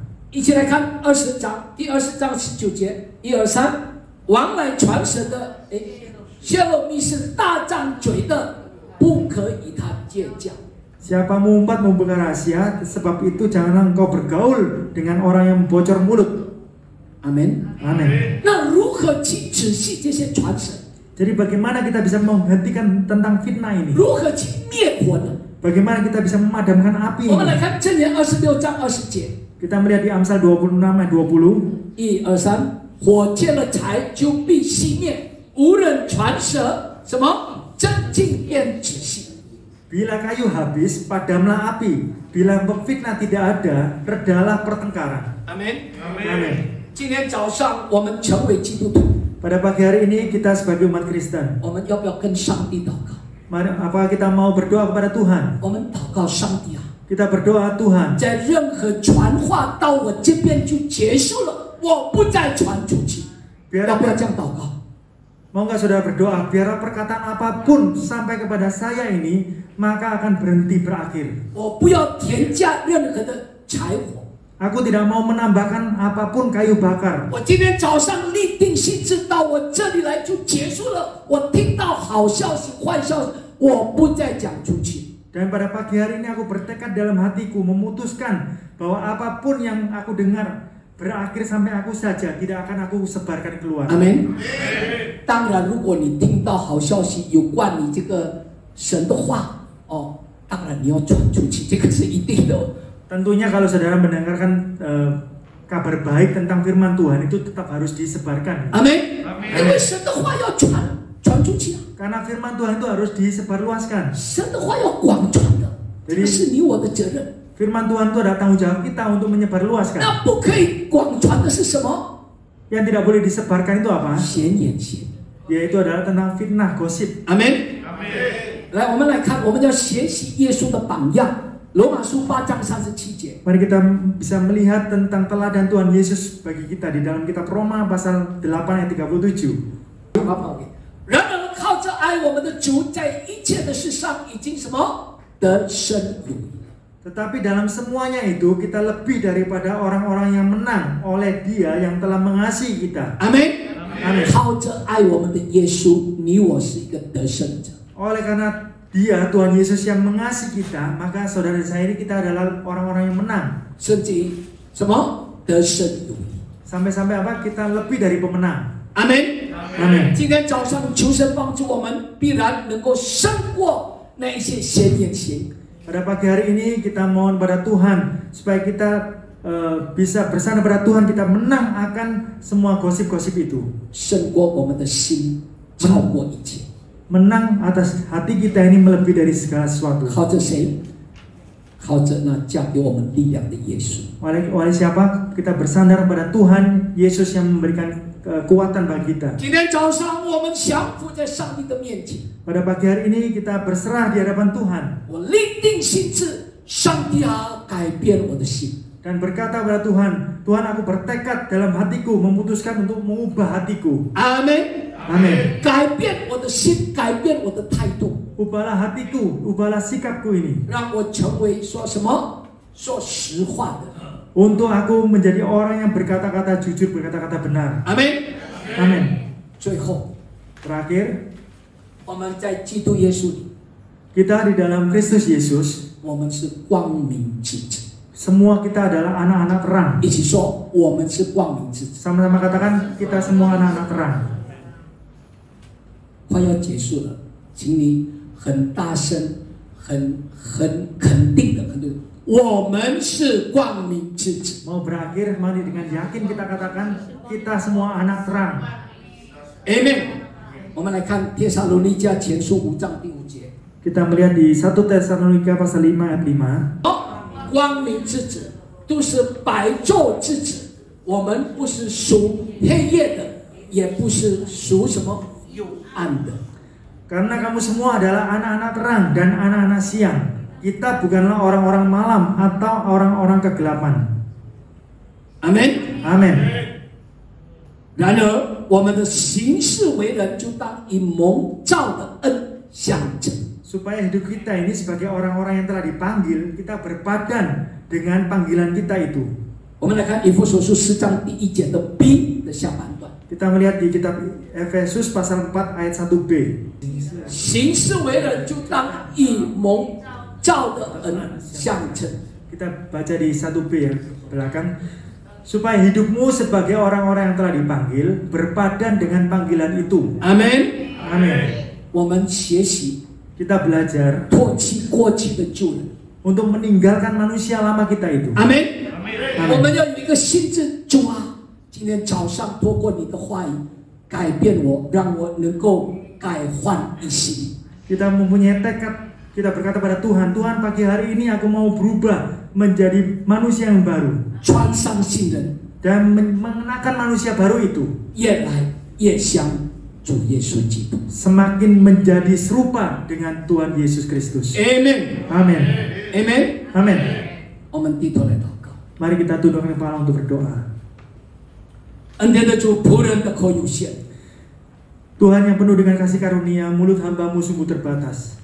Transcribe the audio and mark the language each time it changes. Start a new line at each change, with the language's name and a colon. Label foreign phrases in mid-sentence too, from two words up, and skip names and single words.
Chinese: 一起来看20章第20章19节。1、2、3，往来传舌的，泄露密事、大张嘴的，不可以他借教。
Indonesian: Siapa mengumpat membuka rahasia, sebab itu janganlah engkau bergaul dengan orang yang bocor mulut.
Chinese: 阿门。
Indonesian: Amin.
Chinese: 那如何去止息这些传舌？
Indonesian: Jadi bagaimana kita bisa menghentikan tentang fitnah ini?
Chinese: 如何去灭火呢？
Indonesian: Bagaimana kita bisa memadamkan api
Chinese: 我们
Indonesian: ini?
Chinese: 来看箴言26章20节。
Indonesian: Kita melihat di Amsal 26 ayat 20.
Chinese: 1、2、3，火见了柴就必熄灭，无人传舌，什么真经便止息。
Indonesian: Bila kayu habis, padamlah api. Bila fitnah tidak ada, redalah pertengkaran.
Chinese: 阿门。
Indonesian: Amin.
Chinese: 今天早上我们成为基督徒，
Indonesian: Pada pagi hari ini kita sebagai umat Kristen,
Chinese: 我们要不要跟上帝祷告？
Indonesian: mari apakah kita mau berdoa kepada Tuhan?
Chinese: 我们祷告上帝啊，
Indonesian: Kita berdoa Tuhan,
Chinese: 在任何传话到我这边就结束了，我不再传出去。
Indonesian: biar
Chinese: 要不要这样祷告？
Indonesian: mau nggak saudara berdoa, biar perkataan apapun sampai kepada saya ini maka akan berhenti berakhir.
Chinese: 我不要添加任何的柴火。
Indonesian: Aku tidak mau menambahkan apapun kayu bakar.
Chinese: 我今天早上立定心志到我这里来就结束了。我听到好消息、坏消息，我不再讲出去。
Indonesian: Dan pada pagi hari ini aku bertekad dalam hatiku memutuskan bahwa apapun yang aku dengar berakhir sampai aku saja, tidak akan aku sebarkan keluar.
Chinese: 阿门。当然，如果你听到好消息有关你这个神的话，哦，当然你要传出去，这个是一定的。
Indonesian: Tentunya kalau saudara mendengarkan kabar baik tentang firman Tuhan itu tetap harus disebarkan.
Chinese: 阿门。因为神的话要传出去啊，
Indonesian: Karena firman Tuhan itu harus disebarluaskan.
Chinese: 神的话要广传的，这个是你我的责任。
Indonesian: Firman Tuhan itu adalah tanggung jawab kita untuk menyebarluaskan.
Chinese: 那不可以广传的是什么？
Indonesian: Yang tidak boleh disebarkan itu apa?
Chinese: 闲言闲语。
Indonesian: Yaitu adalah tentang fitnah, gosip.
Chinese: 阿门。来，我们来看，我们要学习耶稣的榜样。罗马书8章37节。
Indonesian: Mari kita bisa melihat tentang teladan Tuhan Yesus bagi kita di dalam kitab Roma pasal 8 ayat 37.
Chinese: 人们靠着爱我们的主，在一切的事上已经什么得生有余。
Indonesian: Tetapi dalam semuanya itu kita lebih daripada orang-orang yang menang oleh Dia yang telah mengasihi kita.
Chinese: 阿门。
Indonesian: Amin.
Chinese: 靠着爱我们的耶稣，你我是一个得胜者。
Indonesian: Oleh karena Dia Tuhan Yesus yang mengasihi kita, maka saudara saya ini kita adalah orang-orang yang menang.
Chinese: 甚至于什么得胜有余。
Indonesian: Sampai-sampai apa? Kita lebih dari pemenang.
Chinese: 阿门。
Indonesian: Amin.
Chinese: 今天早上求神帮助我们，必然能够胜过那一些闲言闲语。
Indonesian: Pada pagi hari ini kita mohon pada Tuhan supaya kita bisa bersandar pada Tuhan, kita menang akan semua gosip-gosip itu.
Chinese: 胜过我们的心，超过一切。
Indonesian: Menang atas hati kita ini melebihi dari segala sesuatu.
Chinese: 靠着谁？靠着那加给我们力量的耶稣。
Indonesian: Oleh siapa? Kita bersandar pada Tuhan Yesus yang memberikan kekuatan bagi kita.
Chinese: 今天早上我们降服在上帝的面前，
Indonesian: Pada pagi hari ini kita berserah di hadapan Tuhan
Chinese: 我立定心志，上帝啊，改变我的心。
Indonesian: dan berkata pada Tuhan, Tuhan aku bertekad dalam hatiku memutuskan untuk mengubah hatiku.
Chinese: 阿门。
Indonesian: Amin.
Chinese: 改变我的心，改变我的态度，
Indonesian: Ubahlah hatiku, ubahlah sikapku ini
Chinese: 让我成为说什么？说实话的。
Indonesian: untuk aku menjadi orang yang berkata-kata jujur, berkata-kata benar.
Chinese: 阿门。
Indonesian: Amin.
Chinese: 最后，
Indonesian: Terakhir,
Chinese: 我们在基督耶稣里，
Indonesian: kita di dalam Kristus Yesus,
Chinese: 我们是光明之子。
Indonesian: semua kita adalah anak-anak terang.
Chinese: 一起说，我们是光明之子。
Indonesian: Sama-sama katakan kita semua anak-anak terang.
Chinese: 快要结束了，请你很大声、很肯定的， 我们是光明之子。
Indonesian: Mau berakhir, mari dengan yakin kita katakan kita semua anak terang.
Chinese: Amen。我们来看帖撒罗尼迦前书5章第5节。
Indonesian: Kita melihat di 1 Tesalonika pasal 5 ayat 5.
Chinese: 光明之子都是白昼之子，我们不是属黑夜的，也不是属什么幽暗的。
Indonesian: Karena kamu semua adalah anak-anak terang dan anak-anak siang. Kita bukanlah orang-orang malam atau orang-orang kegelapan.
Chinese: Amen。
Indonesian: Amin.
Chinese: 然而，我们的行事为人就当以蒙召的恩相称。
Indonesian: Supaya hidup kita ini sebagai orang-orang yang telah dipanggil, kita berpadan dengan panggilan kita itu.
Chinese: 我们来看以弗所书4章第1节的 B 的下半段。
Indonesian: Kita melihat di kitab Efesus pasal 4 ayat 1b.
Chinese: 行事为人就当以蒙召的恩相称。
Indonesian: Kita baca di 1b ya, belakang. Supaya hidupmu sebagai orang-orang yang telah dipanggil, berpadan dengan panggilan itu.
Chinese: Amen。
Indonesian: Amin.
Chinese: 我们学习
Indonesian: Kita belajar
Chinese: 脱弃过去的旧人。
Indonesian: untuk meninggalkan manusia lama kita itu.
Chinese: Amen。
Indonesian: Amen.
Chinese: 我们要有一个心智，主啊，今天早上透过你的话语改变我，让我能够改换一心。
Indonesian: Kita mempunyai tekad, kita berkata pada Tuhan, Tuhan pagi hari ini aku mau berubah menjadi manusia yang baru.
Chinese: 穿上新人，
Indonesian: Dan mengenakan manusia baru itu
Chinese: 越来越像主耶稣基督。
Indonesian: semakin menjadi serupa dengan Tuhan Yesus Kristus.
Chinese: Amen。
Indonesian: Amin.
Chinese: Amen。
Indonesian: Amin.
Chinese: 我们低头来祷告。
Indonesian: Mari kita tundukkan kepala untuk berdoa.
Chinese: 恩典的主，仆人的口有限，
Indonesian: Tuhan yang penuh dengan kasih karunia, mulut hambamu sungguh terbatas.